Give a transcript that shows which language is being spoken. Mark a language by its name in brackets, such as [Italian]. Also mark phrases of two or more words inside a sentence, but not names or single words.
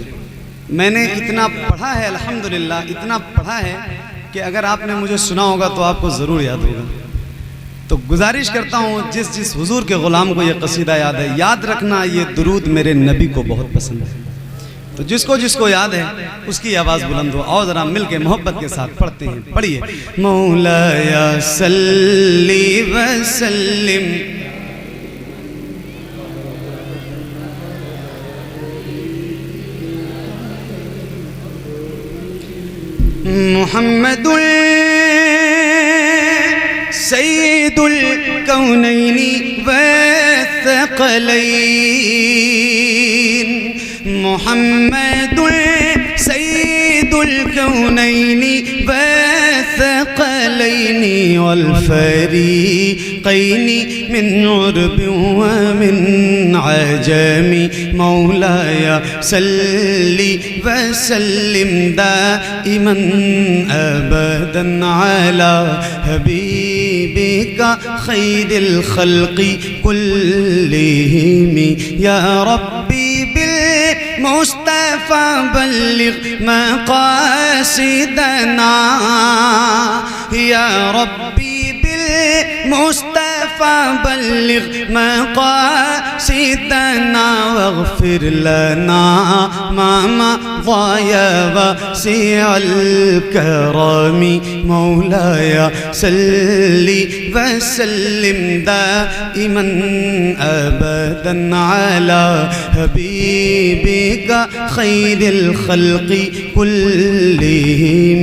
[Urdu] میں نے اتنا پڑھا ہے الحمدللہ، اتنا پڑھا ہے کہ اگر آپ نے مجھے سنا ہوگا تو آپ کو ضرور یاد ہوگا. تو گزارش کرتا ہوں جس جس حضور کے غلام کو یہ قصیدہ یاد ہے، یاد رکھنا یہ درود میرے نبی کو بہت پسند ہے. تو جس کو جس کو یاد ہے اس کی آواز بلند ہو. آؤ ذرا مل کے محبت کے ساتھ پڑھتے ہیں، پڑھیے. [Arabic] مولاي صل وسلم محمد سيد الكونين والثقلين. محمد سيد الكونين والثقلين والفريقين من عرب ومن عجم. مولاي صل وسلم دائما أبدا على حبيبك خير الخلق كلهم. يا ربي مصطفى بلغ مقاصدنا. يا ربي بالمصطفى بلغ مقاصدنا واغفر لنا ما مضى واسع الكرم. مولاي صل وسلم دائما أبدا على حبيبك خير الخلق كلهم.